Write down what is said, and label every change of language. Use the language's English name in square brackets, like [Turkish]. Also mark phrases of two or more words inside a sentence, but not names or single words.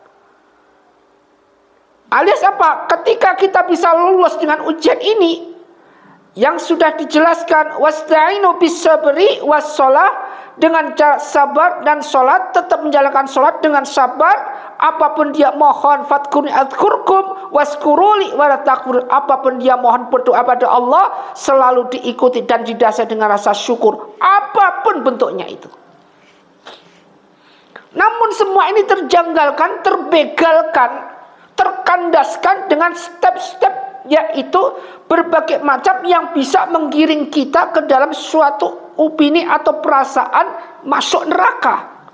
[Indonesian] Alias apa? Ketika kita bisa lulus dengan ujian ini, yang sudah dijelaskan, [Arabic] واستعينوا بالصبر والصلاة, [Indonesian] dengan cara sabar dan sholat, tetap menjalankan sholat dengan sabar. Apapun dia mohon, [Arabic] فاذكروني أذكركم واشكروا لي ولا تكفرون. [Indonesian] Apapun dia mohon berdoa pada Allah, selalu diikuti dan didasari dengan rasa syukur, apapun bentuknya itu. Namun semua ini terjanggalkan, terbegalkan, terkandaskan dengan step-step, yaitu berbagai macam yang bisa menggiring kita ke dalam suatu opini atau perasaan masuk neraka.